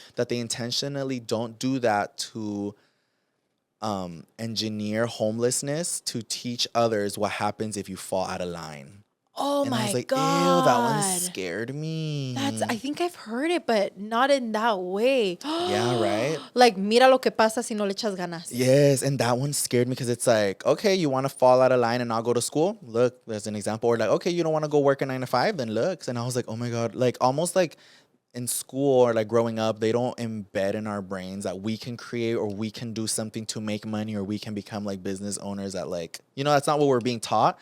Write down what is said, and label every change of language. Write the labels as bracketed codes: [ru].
[en] That they intentionally don't do that to engineer homelessness, to teach others what happens if you fall out of line. Oh and I my was like, God. ew, that one scared me. I think I've heard it, but not in that way. Yeah, right? [es] Like, mira lo que pasa si no le echas ganas. [en] Yes, and that one scared me because it's like, okay, you want to fall out of line and not go to school? Look, there's an example. Or like, okay, you don't want to go work a 9 to 5? Then look. And I was like, oh my God, like almost like in school or like growing up, they don't embed in our brains that we can create or we can do something to make money or we can become like business owners that like, that's not what we're being taught.